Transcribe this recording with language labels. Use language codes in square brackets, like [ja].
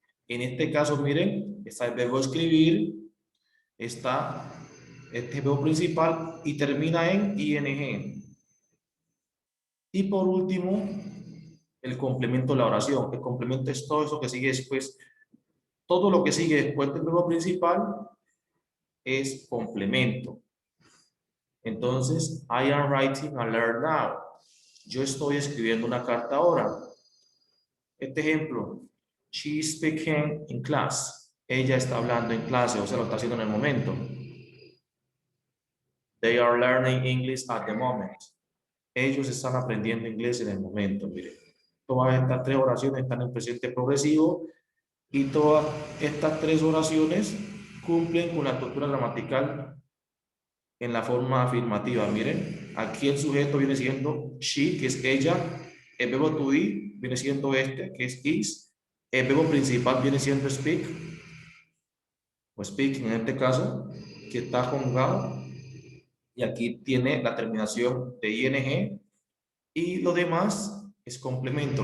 [es] En este caso, miren, está el verbo escribir, está este verbo principal y termina en ing. Y por último, el complemento de la oración. El complemento es todo eso que sigue después. Todo lo que sigue después del verbo principal es complemento. [en] Entonces, I am writing a letter now. [es] Yo estoy escribiendo una carta ahora. Este ejemplo, [en] she is speaking in class. [es] ella está hablando en clase, o sea, lo está haciendo en el momento. [en] They are learning English at the moment. [es] Ellos están aprendiendo inglés en el momento, miren. Todas estas tres oraciones están en presente progresivo y todas estas tres oraciones cumplen con la estructura gramatical en la forma afirmativa. Miren, aquí el sujeto viene siendo she, que es ella, el verbo to be viene siendo este, que es is, el verbo principal viene siendo speak, o speaking en este caso, que está conjugado, y aquí tiene la terminación de ing, y lo demás es complemento.